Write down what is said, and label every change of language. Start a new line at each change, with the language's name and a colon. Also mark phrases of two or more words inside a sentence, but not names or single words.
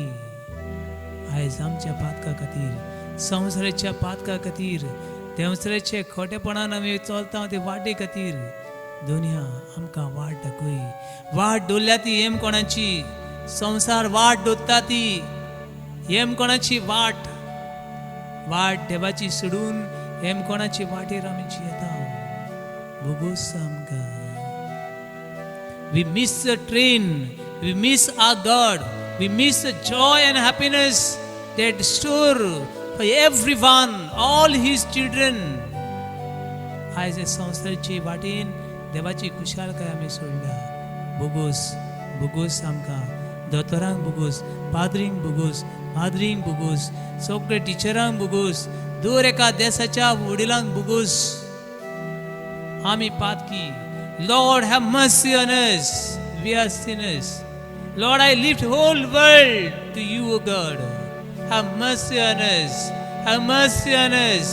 Konkani: आयज आमच्या पातका खातीर, संवसाराच्या पातका खातीर, देंवसाराचे खोटेपणान आमी चलता ते वाटे खातीर दुनिया आमकां वाट दाखय. वाट दवरल्या ती हेम कोणाची, संवसार वाट दोत्ता ती हेम कोणाची वाट. वाट देवाची सोडून हेम कोणाची वाटेर आमी येता. भोगोस आमकां.
English: We miss the train, we miss our God, we miss the joy and happiness that store for everyone, all his children.
Konkani: आयज संवसाराची वाटेन देवाची कुशालकाय आमी सोडल्या. भोगोस, भोगोस आमकां. दोतोरांक भोगोस, पाद्रींक भोगोस, माद्रींक भोगोस, सगळे टिचरांक भोगोस, दर एका देशाच्या वडिलांक भोगोस. आमी पातकी.
English: Lord, have mercy on us. We are sinners. Lord, I lift whole world to you, O God. Have mercy on us. Have mercy on us.